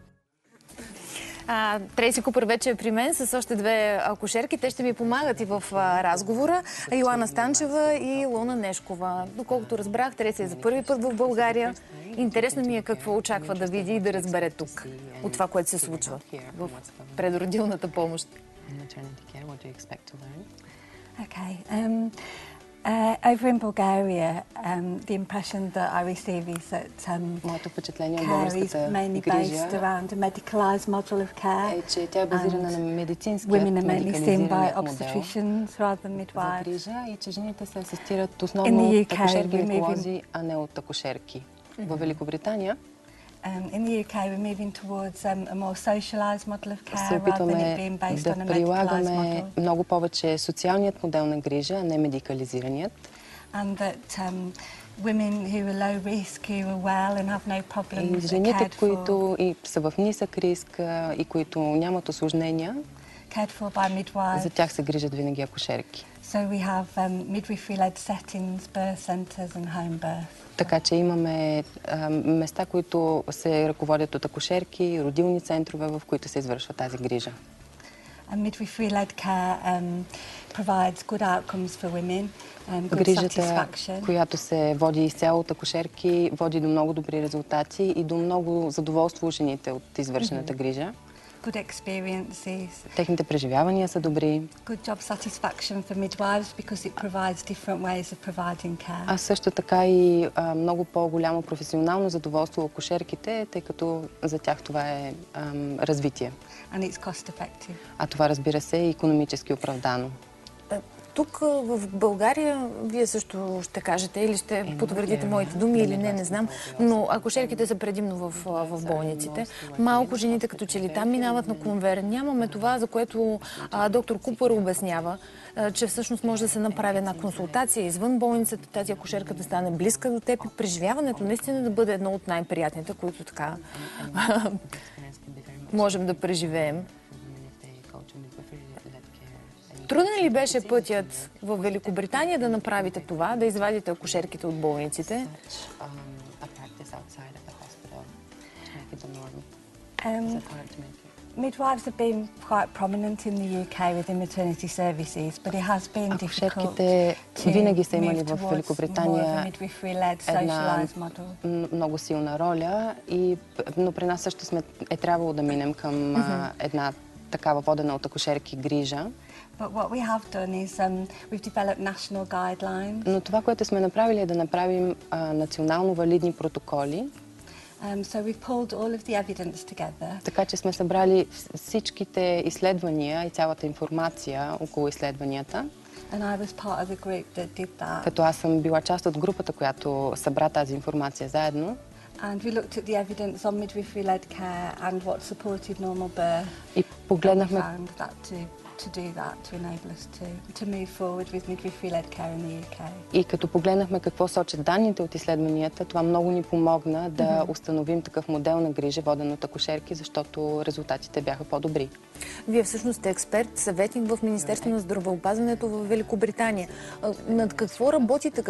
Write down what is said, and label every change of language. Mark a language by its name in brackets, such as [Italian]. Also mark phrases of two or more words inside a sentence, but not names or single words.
[Bulgarian] Трейси Купър вече е при мен с още две акушерки. Те ще ми помагат и в разговора. Йоана Станчева и Луна Нешкова. Доколкото разбрах, Трейси е за първи път в България. Интересно ми е какво очаква да види и да разбере тук от това, което се случва в предродилната помощ. [English] Over in Bulgaria, the impression that I receive is that care is mainly based around a medicalised model of care. Women are mainly seen by obstetricians rather than midwives. In the UK, we're moving... in the UK, we're moving towards a more socialised model of care rather than it being based on a medicalised model. [Bulgarian] Много повече социалният модел на грижа, а не медикализираният. [English] And that women who are low risk, who are well and have no problems, [Bulgarian] и жените, които са в нисък риск и които нямат осложнения, за тях се грижат винаги акушерки. [English] So we have midwifery-led settings, birth centres and home birth. [Bulgarian] Така че имаме места, които се ръководят от акушерки, родилни центрове, в които се извършва тази грижа. [English] Midwifery-led care provides good outcomes for women, good [Bulgarian] Грижата, [English] satisfaction. [Bulgarian] която се води изцяло от акушерки, води до много добри резултати и до много задоволство у жените от извършената грижа. [English] Good experiences. [Bulgarian] Техните преживявания са добри. [English] Good job satisfaction for midwives because it provides different ways of providing care. [Bulgarian] А също така и много по-голямо професионално задоволство у акушерките, тъй като за тях това е развитие. [English] And it's cost effective. [Bulgarian] А това, разбира се, е икономически оправдано. Тук в България, вие също ще кажете или ще потвърдите моите думи или не знам, но акушерките са предимно в болниците. Малко жените като че ли там минават на конвейер. Нямаме това, за което доктор Купър обяснява, че всъщност може да се направи една консултация извън болницата, тази акушерка да стане близка до теб и преживяването наистина да бъде едно от най-приятните, които така можем да преживеем. Труден ли беше пътят в Великобритания да направите това, да извадите акушерките от болниците? [English] Midwives have been quite prominent in the UK within maternity services, but it has been difficult to [Bulgarian] винаги са имали [English] move [Bulgarian] в [English] towards [Bulgarian] Великобритания [English] more of a midwifery-led socialised model. [Bulgarian] много силна роля, но при нас също е трябвало да минем към една такава водена от акушерки грижа. [English] But what we have done is we've developed national guidelines. [Bulgarian] Но това, което сме направили, е да направим национално валидни протоколи. [English] So we've pulled all of the evidence together. [Bulgarian] Така че сме събрали всичките изследвания и цялата информация около изследванията. [English] And I was part of the group that did that. [Bulgarian] Като аз съм била част от групата, която събра тази информация заедно. [English] And we looked at the evidence on midwifery-led care and what supported normal birth. [Bulgarian] И погледнахме [English] to do that, to enable us to move forward with midwifery-led care in the UK. [Bulgarian] И като погледнахме какво сочат данните от изследванията, това много ни помогна да установим такъв модел на грижа, воден от акушерки, защото резултатите бяха по-добри. Вие всъщност сте експерт, съветник в Министерство на здравеопазването в Великобритания. Над какво работите?